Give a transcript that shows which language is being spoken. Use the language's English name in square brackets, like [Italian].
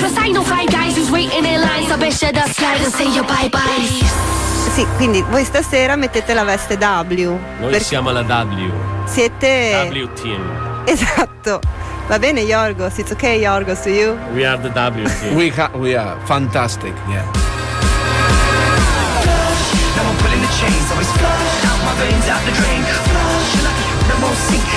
[English] Cause I know five guys who's waiting in line. So best share the slide and say your bye-bye. [Italian] Sì, quindi voi stasera mettete la veste W. Noi per... siamo la W. Siete... [English] W team. [Italian] Esatto. Va bene, [English] Yorgos, it's okay, Yorgos, to you. We are the W. We are fantastic, yeah. Now I'm pulling the chains, so it's flush out my veins, out the drain. Flush, no more sink.